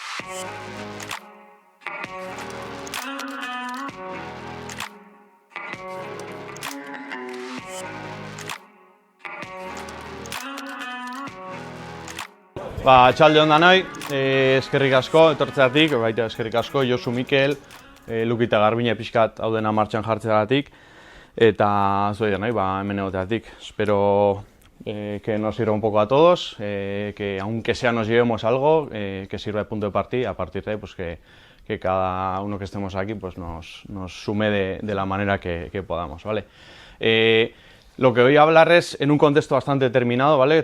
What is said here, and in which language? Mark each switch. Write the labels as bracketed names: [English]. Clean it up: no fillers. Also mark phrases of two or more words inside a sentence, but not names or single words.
[Basque] Txalde hon danoi, eskerrik asko etortzeatik, baita eskerrik asko Josu Mikel, Luki eta Garbine pixkat hau dena martxan jartzeagatik, eta zuei danoi, hemen egoteatik. [Spanish] Espero que nos sirva un poco a todos, que aunque sea nos llevemos algo, que sirva de punto de partida, a partir de ahí pues que cada uno que estemos aquí pues nos sume de la manera que podamos, ¿vale? Lo que voy a hablar es en un contexto bastante determinado, ¿vale?